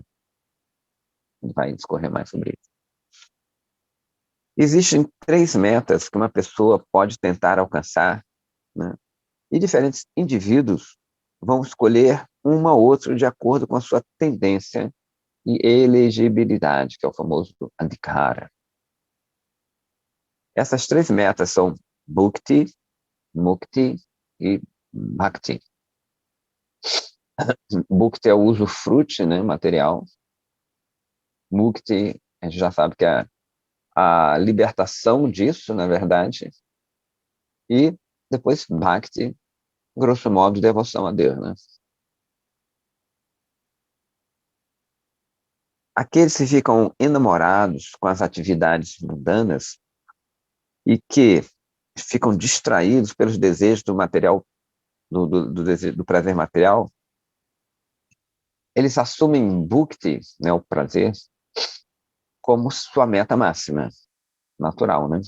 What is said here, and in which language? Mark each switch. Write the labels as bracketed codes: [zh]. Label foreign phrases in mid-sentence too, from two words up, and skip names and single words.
[pt] Vai discorrer mais sobre isso. Existem 3 metas que uma pessoa pode tentar alcançar, né? E diferentes indivíduos vão escolher uma ou outra de acordo com a sua tendência e elegibilidade, que é o famoso adhikara. Essas 3 metas são bhukti, mukti e bhakti. Bhukti é o usufrute, né, material. Mukti, a gente já sabe que é a libertação disso, na verdade. E depois bhakti, grosso modo, devoção a Deus, né? Aqueles que ficam enamorados com as atividades mundanas e que ficam distraídos pelos desejos do material, do prazer material, eles assumem bhukti, né, o prazer, como sua meta máxima, natural, né?